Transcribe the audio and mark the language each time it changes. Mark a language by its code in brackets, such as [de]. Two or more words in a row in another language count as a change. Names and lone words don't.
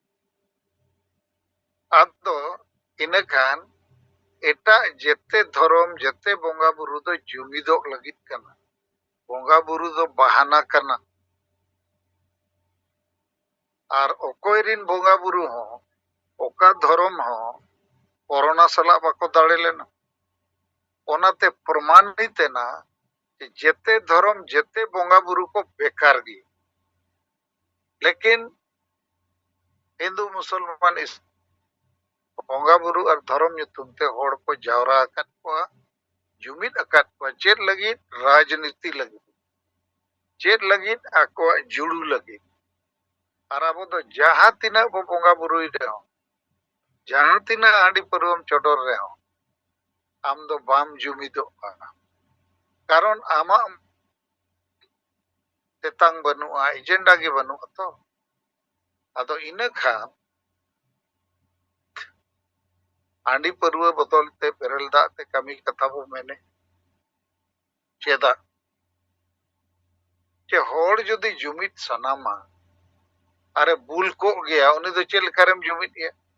[sat] ᱟᱫᱚ ᱤᱱᱟᱹᱠᱷᱟᱱ ᱮᱴᱟᱜ ᱡᱮᱛᱮ ᱫᱷᱚᱨᱚᱢ ᱡᱮᱛᱮ ᱵᱚᱸᱜᱟ ᱵᱩᱨᱩ ᱫᱚ ᱡᱩᱢᱤᱫᱚᱜ ᱞᱟᱹᱜᱤᱫ ᱠᱟᱱᱟ ᱵᱚᱸᱜᱟ ᱵᱩᱨᱩ ᱫᱚ ᱵᱟᱦᱟᱱᱟ ᱠᱟᱱᱟ ᱟᱨ ᱚᱠᱚᱭ ᱨᱤᱱ ᱵᱚᱸᱜᱟ ᱵᱩᱨᱩ ᱦᱚᱸ ᱚᱠᱟ ᱫᱷᱚᱨᱚᱢ ᱦᱚᱸ ᱠᱚᱨᱳᱱᱟ ᱥᱟᱞᱟᱜ ᱵᱟᱠᱚ ᱫᱟᱲᱮ ᱞᱮᱱᱟ ᱚᱱᱟᱛᱮ ᱯᱨᱚᱢᱟᱱᱤᱛ ᱮᱱᱟ जेते धर्म जेते बोंगा बुरु को बेकार गी लेकिन हिंदू मुसलमान इस बोंगा बुरु और धर्म nyutum te hor ko jawra akat ko jumid akat ko ched lagit rajniti lagit ched lagit ako juru lagit ar abo do jaha tina bo bonga buru re ho jaha tina adi parum chodor re ho am do bam jumido karon ama tetang banua agenda ge banua to ado ina khan ᱟᱺᱰᱤ ᱯᱟᱹᱨᱣᱟᱹ ᱵᱚᱫᱚᱞ ᱛᱮ ᱵᱮᱨᱮᱞ ᱫᱟᱜ ᱛᱮ ᱠᱟᱹᱢᱤ ᱠᱟᱛᱷᱟ ᱵᱚ ᱢᱮᱱᱮ ᱪᱮᱫᱟᱜ ᱡᱮ ᱦᱚᱲ ᱡᱩᱫᱤ ᱡᱩᱢᱤᱫ ᱥᱟᱱᱟᱢᱟ ᱟᱨᱮ ᱵᱩᱞ ᱠᱚᱜ ᱜᱮᱭᱟ ᱩᱱᱤ ᱫᱚ ᱪᱮᱫ ᱞᱮᱠᱟᱨᱮᱢ ᱡᱩᱢᱤᱫ ᱮᱭᱟ